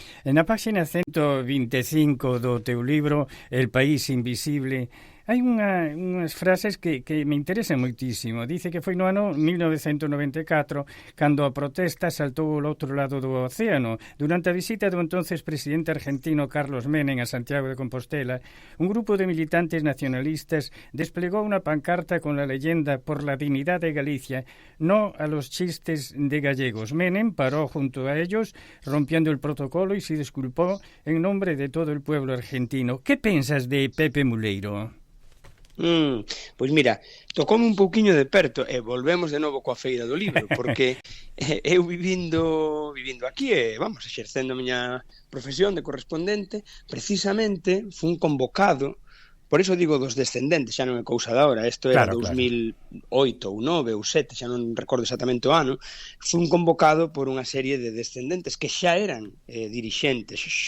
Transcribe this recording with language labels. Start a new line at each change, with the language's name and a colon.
Galician: Na páxina 125 do teu libro El País Invisible, hai unhas frases que me interesan moitísimo. Dice que foi no ano 1994 cando a protesta saltou ao outro lado do océano. Durante a visita do entonces presidente argentino Carlos Menem a Santiago de Compostela,
Spanish: un grupo de militantes nacionalistas desplegó una pancarta con la leyenda "Por la dignidad de Galicia, no a los chistes de gallegos". Menem paró junto a ellos, rompiendo el protocolo, y se disculpó en nombre de todo el pueblo argentino.
Galician: ¿Qué pensas de Pepe Muleiro? Pois mira, tocoume un pouquiño de perto e volvemos de novo coa Feira do Libro, porque eu vivindo aquí exercendo a miña profesión de correspondente, precisamente fun convocado, por iso digo dos descendentes, xa non é cousa da hora, isto era 2008 ou 9 ou 7, xa non recordo exactamente o ano, fun convocado por unha serie de descendentes que xa eran dirixentes